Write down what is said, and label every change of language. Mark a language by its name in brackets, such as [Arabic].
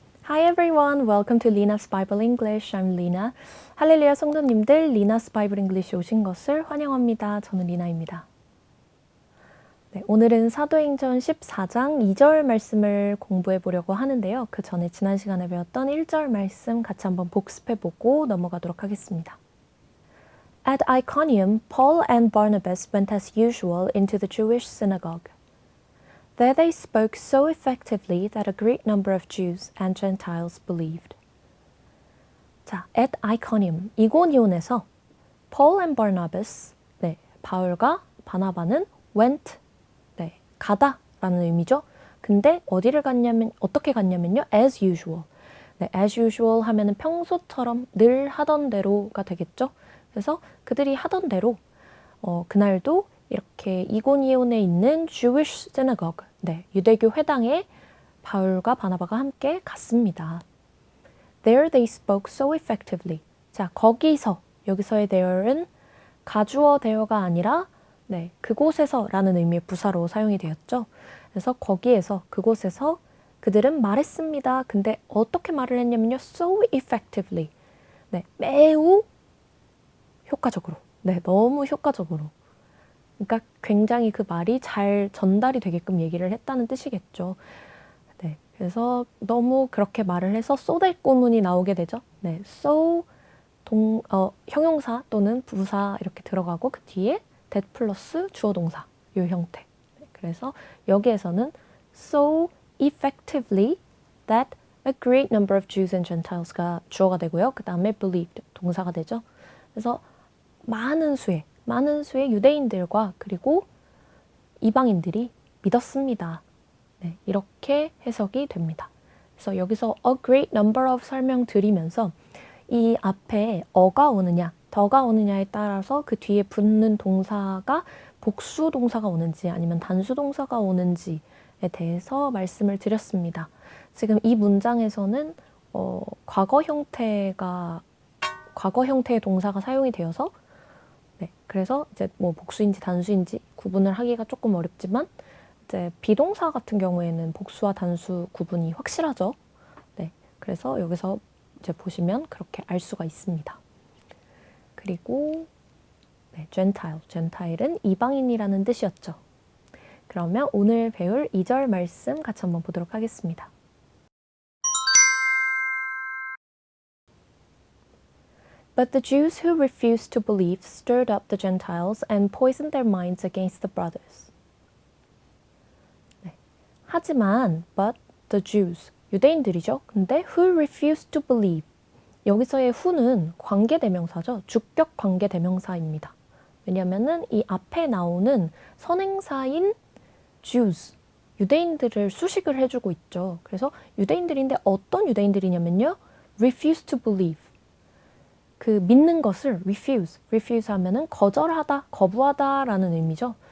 [English] everyone, welcome to Lina's Bible English. I'm Lina. [Korean] 할렐루야 성도님들, Lina's Bible English에 오신 것을 환영합니다. 저는 리나입니다. 네, 오늘은 사도행전 14장 2절 말씀을 공부해 보려고 하는데요. 그 전에 지난 시간에 배웠던 1절 말씀 같이 한번 복습해 보고 넘어가도록 하겠습니다. [English] At Iconium, Paul and Barnabas went as usual into the Jewish synagogue. There they spoke so effectively that a great number of Jews and Gentiles believed. [Korean] 자, [English] at Iconium, [Korean] 이고니온에서 Paul and Barnabas, 네, 바울과 바나바는 went, 네, 가다라는 의미죠. 근데 어디를 갔냐면 어떻게 갔냐면요, as usual. 네, as usual 하면은 평소처럼 늘 하던 대로가 되겠죠. 그래서 그들이 하던 대로 그날도 이렇게 이고니온에 있는 [English] Jewish synagogue, [Korean] 네, 유대교 회당에 바울과 바나바가 함께 갔습니다. [English] There they spoke so effectively. [Korean] 자, 거기서, 여기서의 there는 가주어 there가 아니라 네, 그곳에서라는 의미의 부사로 사용이 되었죠. 그래서 거기에서, 그곳에서 그들은 말했습니다. 근데 어떻게 말을 했냐면요, [English] so effectively. [Korean] 네, 매우 효과적으로. 네, 너무 효과적으로. 그러니까 굉장히 그 말이 잘 전달이 되게끔 얘기를 했다는 뜻이겠죠. 네, 그래서 너무 그렇게 말을 해서 so 대꾸문이 나오게 되죠. 네, so 형용사 또는 부사 이렇게 들어가고 그 뒤에 that 플러스 주어 동사 이 형태. 네, 그래서 여기에서는 [English] so effectively that a great number of Jews and Gentiles [Korean] 가 주어가 되고요. 그 다음에 believed 동사가 되죠. 그래서 많은 수의 유대인들과 그리고 이방인들이 믿었습니다. 네, 이렇게 해석이 됩니다. 그래서 여기서 a great number of 설명드리면서 이 앞에 어가 오느냐, 더가 오느냐에 따라서 그 뒤에 붙는 동사가 복수 동사가 오는지 아니면 단수 동사가 오는지에 대해서 말씀을 드렸습니다. 지금 이 문장에서는 과거 형태의 동사가 사용이 되어서 네, 그래서 이제 뭐 복수인지 단수인지 구분을 하기가 조금 어렵지만 이제 비동사 같은 경우에는 복수와 단수 구분이 확실하죠. 네, 그래서 여기서 이제 보시면 그렇게 알 수가 있습니다. 그리고 네, gentile은 이방인이라는 뜻이었죠. 그러면 오늘 배울 2절 말씀 같이 한번 보도록 하겠습니다. [English] But the Jews who refused to believe stirred up the Gentiles and poisoned their minds against the brothers. [Korean] 네. 하지만, [English] but the Jews, [Korean] 유대인들이죠. 근데 [English] who refused to believe, [Korean] 여기서의 who는 관계대명사죠. 주격 관계대명사입니다. 왜냐하면은 이 앞에 나오는 선행사인 Jews, 유대인들을 수식을 해주고 있죠. 그래서 유대인들인데 어떤 유대인들이냐면요, [English] refused to believe. [Korean] 그 믿는 것을 refuse 하면은 거절하다, 거부하다라는 의미죠.